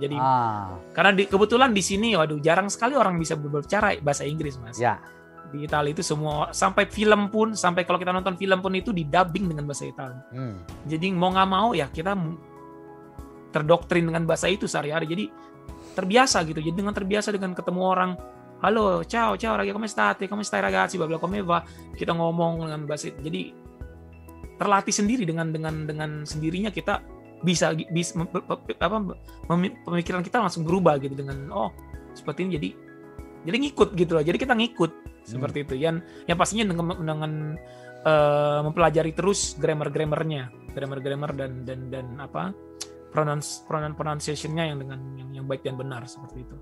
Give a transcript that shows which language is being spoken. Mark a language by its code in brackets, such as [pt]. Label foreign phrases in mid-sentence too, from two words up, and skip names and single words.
[id] Jadi karena kebetulan di sini, jarang sekali orang bisa berbicara bahasa Inggris Mas. Ya. Di Italia itu semua, sampai kalau kita nonton film pun itu didubbing dengan bahasa Italia. Jadi mau nggak mau ya kita terdoktrin dengan bahasa itu sehari-hari. Jadi terbiasa gitu. Jadi terbiasa dengan ketemu orang, halo, [it] ciao ragazzi, come stai ragazzi, bla bla, come va, [id] kita ngomong dengan bahasa. Jadi terlatih sendiri dengan sendirinya kita bisa pemikiran kita langsung berubah gitu dengan seperti ini, jadi ngikut gitu loh. Jadi kita ngikut seperti itu. Yang pastinya dengan mempelajari terus grammar dan apa pronunciation-nya yang baik dan benar seperti itu.